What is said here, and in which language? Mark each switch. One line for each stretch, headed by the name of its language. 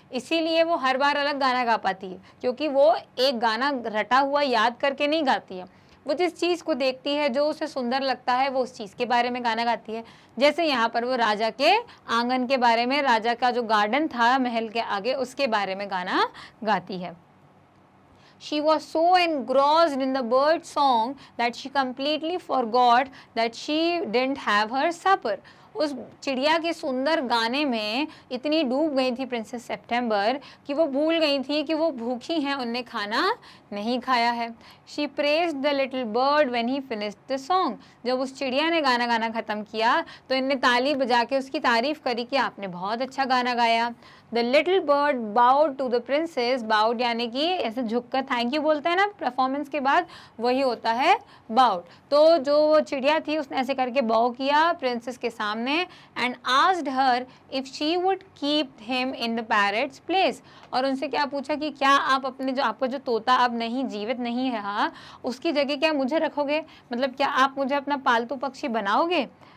Hindi: इसीलिए वो हर बार अलग गाना गा पाती है, क्योंकि वो एक गाना रटा हुआ याद करके नहीं गाती है। वो जिस चीज़ को देखती है, जो उसे सुंदर लगता है, वो उस चीज़ के बारे में गाना गाती है। जैसे यहाँ पर वो राजा के आंगन के बारे में, राजा का जो गार्डन था महल के आगे, उसके बारे में गाना गाती है।
English: She was so engrossed in the bird song that she completely forgot that she didn't have her supper.
Hindi: उस चिड़िया के सुंदर गाने में इतनी डूब गई थी प्रिंसेस सेप्टेम्बर कि वो भूल गई थी कि वो भूखी हैं, उनने खाना नहीं खाया है।
English: She praised the little bird when he finished the song.
Hindi: जब उस चिड़िया ने गाना गाना ख़त्म किया तो इनने ताली बजा के उसकी तारीफ़ करी कि आपने बहुत अच्छा गाना गाया।
English: The little bird bowed to the princess.
Hindi: Bowed यानी कि ऐसे झुककर थैंक यू बोलते हैं ना परफॉर्मेंस के बाद, वही होता है बाउड। तो जो चिड़िया थी उसने ऐसे करके बाउ किया प्रिंसेस के सामने
English: And asked her if she would keep him in the parrot's place.
Hindi: और उनसे क्या पूछा कि क्या आप अपने जो आपका जो तोता अब नहीं जीवित नहीं है, हाँ, उसकी जगह क्या मुझे रखोगे, मतलब क्या आप मुझे अपना पालतू पक्षी बनाओगे।